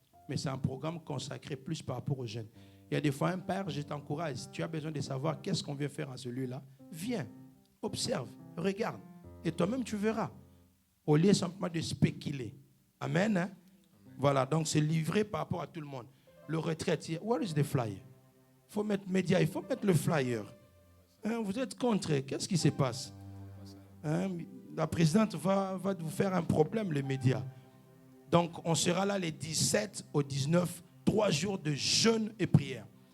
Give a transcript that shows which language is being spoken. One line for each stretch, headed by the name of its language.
French: Mais c'est un programme consacré plus par rapport aux jeunes. Il y a des fois, un père, je t'encourage. Si tu as besoin de savoir qu'est-ce qu'on vient faire à ce lieu-là, viens, observe, regarde. Et toi-même, tu verras. Au lieu simplement de spéculer. Amen. Hein? Voilà, donc c'est livré par rapport à tout le monde. Le retraite,
English: where is the flyer?
French: Il faut mettre média, il faut mettre le flyer. Hein, vous êtes contre, qu'est-ce qui se passe? Hein, la présidente va vous faire un problème, les médias. Donc, on sera là les 17 au 19, 3 jours de jeûne et prière.